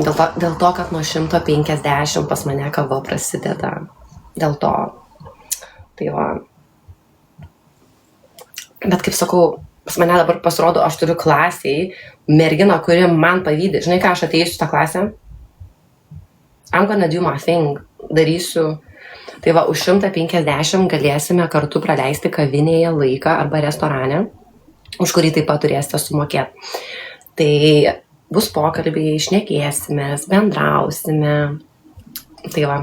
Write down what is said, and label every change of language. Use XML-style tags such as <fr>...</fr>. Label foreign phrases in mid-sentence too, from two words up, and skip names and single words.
<lt>Dėl to, kad nuo 150 pas mane kava prasideda. Dėl to. Tai va. Bet kaip sakau, pas mane dabar pasirodo, aš turiu klasiai merginą, kuri man pavydi. Žinai, ką aš ateisiu tą klasę?</lt> <en>I'm gonna do my thing.</en> <lt>Darysiu. Tai va, už 150 galėsime kartu praleisti kavinėje laiką arba restorane, už kurį taip pat turėsite sumokėti. Tai bus pokalbiai, šnekėsimės, bendrausime. Tai va.</lt>